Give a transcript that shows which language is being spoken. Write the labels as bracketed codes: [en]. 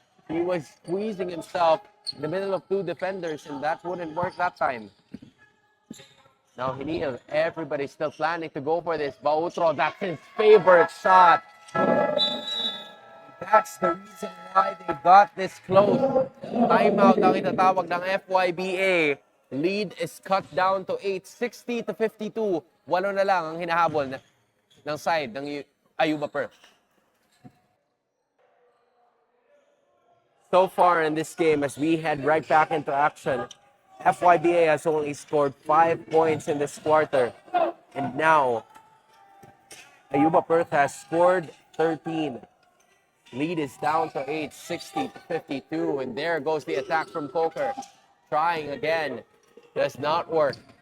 [en] He was squeezing himself in the middle of 2 defenders, and that wouldn't work that time. Now Hinil, everybody's still planning to go for this. Bautro, that's his favorite shot. That's the reason why they got this close. [tl] Timeout ang itatawag ng FYBA. [en] Lead is cut down to 8, [tl] 60 to 52. 8 na lang ang hinahabol ng side ng AUBA Perth. [en] So far in this game, as we head right back into action, FYBA has only scored 5 points in this quarter. And now, AUBA Perth has scored 13. Lead is down to 8, 60 to 52. And there goes the attack from Coker. Trying again. Does not work.